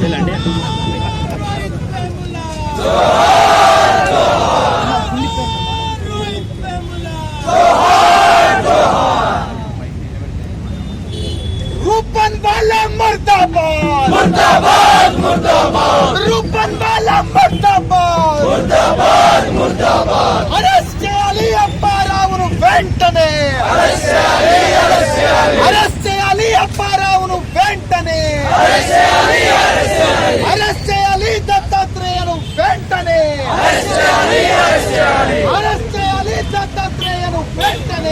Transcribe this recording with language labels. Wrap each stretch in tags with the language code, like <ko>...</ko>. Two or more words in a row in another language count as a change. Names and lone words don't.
<hi>रूपनवाला मुर्दाबाद. मुर्दाबाद, मुर्दाबाद. रूपनवाला मुर्दाबाद. मुर्दाबाद, मुर्दाबाद.</hi> <te>అరెస్ట్ చేయాలి అప్పారావును వెంటనే. Arrest చేయాలి, arrest చేయాలి. అరెస్ట్ చేయాలి అప్పారావును వెంటనే. Arrest చేయాలి, arrest చేయాలి. అరెస్ట్ చేయాలి దత్తాత్రేయను వెంటనే. Arrest చేయాలి, arrest చేయాలి. అరెస్ట్ చేయాలి దత్తాత్రేయను వెంటనే.</te>